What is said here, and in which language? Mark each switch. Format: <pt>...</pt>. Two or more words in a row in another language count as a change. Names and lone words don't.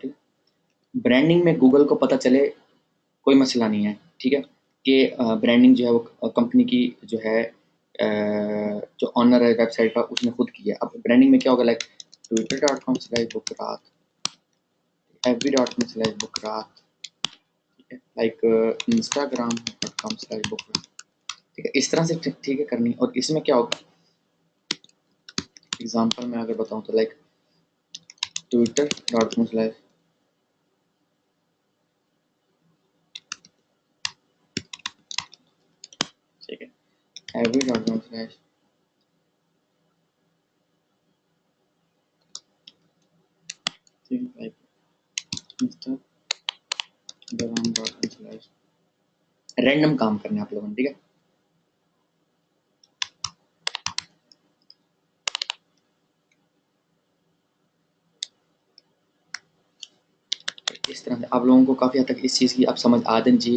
<hi>ठीक है, ब्रांडिंग में गूगल को पता चले कोई मसला नहीं है, ठीक है, कि ब्रांडिंग जो है वो कंपनी की जो है जो ऑनर है वेबसाइट का उसने खुद की है। अब ब्रांडिंग में क्या होगा, लाइक twitter.com/bookrat, fb.com/bookrat, ठीक है, लाइक instagram.com/bookrat, ठीक है, इस तरह से ठीक है करनी। और इसमें क्या होगा, एग्जांपल में अगर बताऊं तो लाइक twitter.com/ ठीक है, fb.com/ लाइक instagram.com/ रैंडम काम करने आप लोगों ने, ठीक है। इस तरह से आप लोगों को काफ़ी हद तक इस चीज़ की अब समझ आ जानी चाहिए।</hi>